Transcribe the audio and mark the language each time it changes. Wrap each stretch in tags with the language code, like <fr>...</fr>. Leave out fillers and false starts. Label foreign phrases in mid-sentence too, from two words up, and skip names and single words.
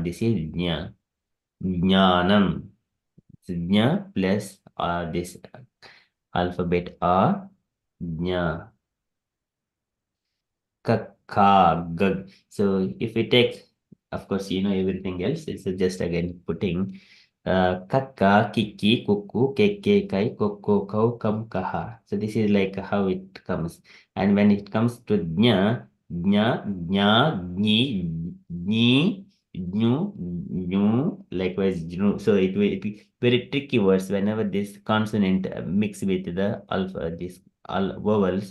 <en>This is Nya. Jnanam. So Jna plus this alphabet A. Jna. Kakka Gag. So if we take, of course, you know everything else. It's just again putting Kakka, Kiki, Kuku, Keke, Kai, Koko, Kau, Kam, Kaha. So this is like how it comes. And when it comes to Jna, Jna, Jna, Jni, Jni, Jnu, Jnu, likewise Jnu. So it will be very tricky words whenever this consonant mix with the alpha, this vowels.</en>